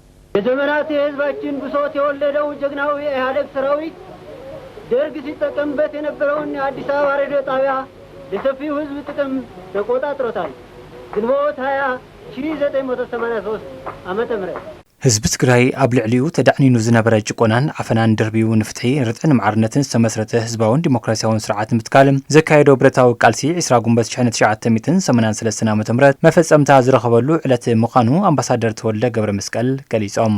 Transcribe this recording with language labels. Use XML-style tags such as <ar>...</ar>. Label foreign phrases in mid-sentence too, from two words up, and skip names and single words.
<am>የዘመናት የህዝባችን ብሶት የወለደው ጀግናው የኢህአዴግ ሰራዊት ደርግ ሲጠቀምበት የነበረውን የአዲስ አበባ ሬዲዮ ጣቢያ ለሰፊው ህዝብ ጥቅም ተቆጣጥሮታል። ግንቦት 20 1983 ዓመተ ምህረት</am> <ti>ህዝብ ትግራይ ኣብ ልዕሊኡ ተዳዕኒኑ ዝነበረ ጭቆናን ዓፈናን ደርቢው ንፍትሒ ርጥዕን ማዕርነትን ዝተመስረተ ህዝባውን ዲሞክራሲያውን ስርዓት ምትካል ዘካየዶ ብረታዊ ቃልሲ 20 ጉንበት 1983 ዓ.ም መፈጸምታ ዝረኸበሉ ዕለት ምዃኑ ኣምባሳደር ተወልደ ገብረ መስቀል ገሊጾም።</ti>